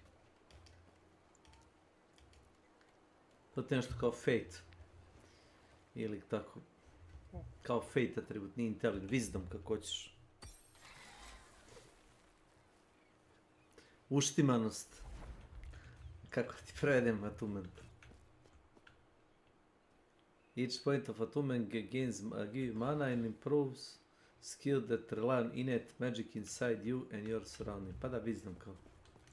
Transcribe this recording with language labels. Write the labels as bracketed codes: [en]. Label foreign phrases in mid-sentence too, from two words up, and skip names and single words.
[bs] To ti je nešto kao fate. Ili tako. Kao fate atribut, nije intelligent. Wisdom, kako hoćeš. Uštimanost. Kako ti prevedem attunement? [en] Each point of attunement gains give mana and improves skill that rely on innate magic inside you and your surrounding. [bs] Pa da, wisdom kao.